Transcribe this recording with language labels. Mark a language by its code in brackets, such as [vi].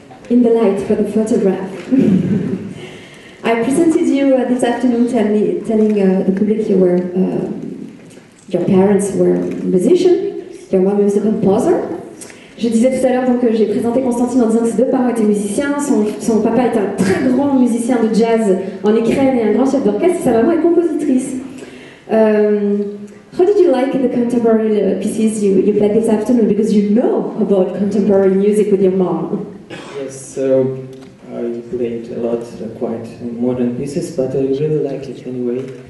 [en] In the light for the photograph. I presented you this afternoon telling the public your parents were musicians, your mom was a composer. [fr] Je disais tout à l'heure donc j'ai présenté Constantine en disant que ses deux parents étaient musiciens, son papa est un très grand musicien de jazz en Ukraine et un grand chef d'orchestre, sa maman est compositrice. [en] How did you like the contemporary pieces you played this afternoon? Because you know about contemporary music with your mom. Yes, so I played a lot quite modern pieces, but I really like it anyway.